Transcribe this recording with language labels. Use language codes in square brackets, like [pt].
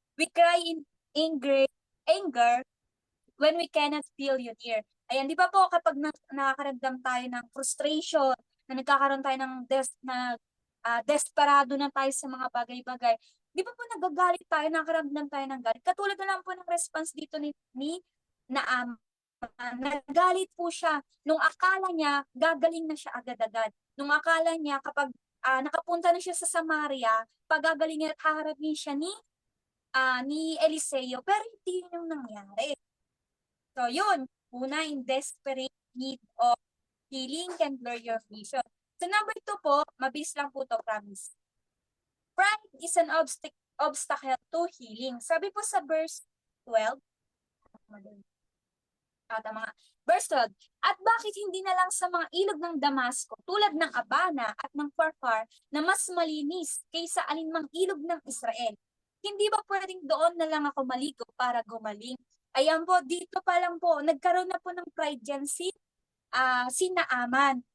[en] We cry in anger when we cannot feel you near. [tl] Ayan, di ba po kapag nakakaramdam tayo ng frustration, na nagkakaroon tayo ng desperado na tayo sa mga bagay-bagay, di ba po nagagalit tayo, nakakaramdam tayo ng galit? Katulad na lang po ng response dito ni Naaman. Nagalit po siya nung akala niya gagaling na siya agad-agad. Nung akala niya kapag nakapunta na siya sa Samaria, pagagalingin at haharapin siya ni Eliseo, pero hindi yun yung nangyari. [en] So [tl] yun, una, [en] in desperate need of healing can blur your vision. So number 2 po, [tl] mabilis lang po to, [en] promise. Pride is an obstacle to healing. [tl] Sabi po sa verse 12, tama nga. Verse 12, at bakit hindi na lang sa mga ilog ng Damasco, tulad ng Abana at ng Farfar, na mas malinis kaysa alinmang ilog ng Israel? Hindi ba pwedeng doon na lang ako maligo para gumaling? Ayan po, dito pa lang po, nagkaroon na po ng pride dyan si Naaman.